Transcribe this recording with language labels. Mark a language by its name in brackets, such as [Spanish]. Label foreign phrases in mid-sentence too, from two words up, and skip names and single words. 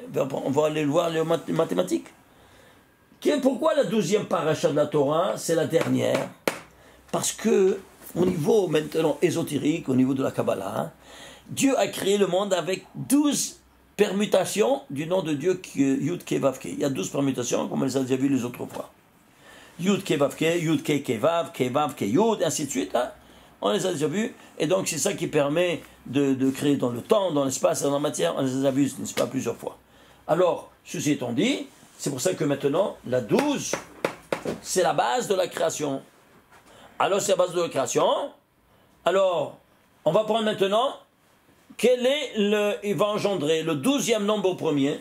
[French] On va aller voir les mathématiques. Pourquoi la 12e parachat de la Torah, c'est la dernière? Parce que, au niveau maintenant ésotérique, au niveau de la Kabbalah, Dieu a créé le monde avec 12 permutations du nom de Dieu, Yud Ke Vav Ke. Il y a 12 permutations, comme on les a déjà vues les autres fois. Yud Ke Vav Ke, Yud Ke Vav Ke Yud, ainsi de suite. Hein. On les a déjà vus. Et donc, c'est ça qui permet de créer dans le temps, dans l'espace et dans la matière. On les a vus, n'est-ce pas, plusieurs fois. Alors, ceci étant dit, c'est pour ça que maintenant, la 12, c'est la base de la création. Alors, c'est la base de la création. Alors, on va prendre maintenant, il va engendrer le 12e nombre premier.